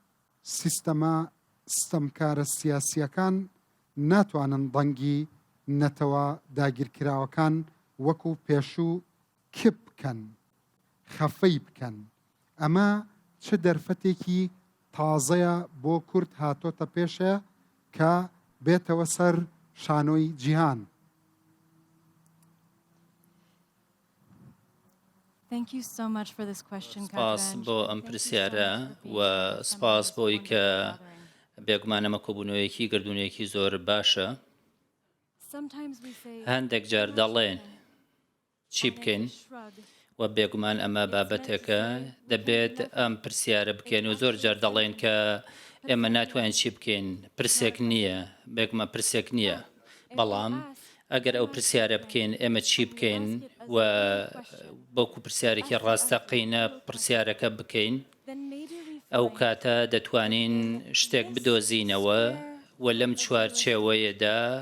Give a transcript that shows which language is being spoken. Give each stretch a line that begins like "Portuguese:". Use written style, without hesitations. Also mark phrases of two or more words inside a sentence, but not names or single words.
Central Kurdish: سیستەمکارە سیاسیەکان ناتوانن دەنگی نەتەوە داگیرکراوەکان وەکو پێشوو کپ بکەن خەفەی بکەن ئەمە چه دەرفەتێکی تازەیە بۆ کورد هاتۆتە پێشە کە بێتەوە سەر شانۆی جیهان
English: Thank you so much for this question,
Central Kurdish: سپاس بۆ ئەم پرسیارە و سپاس بۆی کە بێگومانە مەکۆبوونەوەیەکی گردونوویەکی زۆر باشە هەندێک جار دەڵێن چی بکەین و بێگومان ئەمە بابەتێکە دەبێت ئەم پرسیارە بکەین و زۆر جار دەڵێن کە ئێمە ناتوانین چی بکەین پرسێک نییە بێگومە پرسێک نییە بەڵام ئەگەر ئەو پرسیارە بکەین ئێمە چی بکەین و بۆکو پرسیارێکی ڕاستەقینە پرسیارەکە بکەین ئەو کاتە دەتوانین شتێک بدۆزینەوە و لەم چوارچێوەیەدا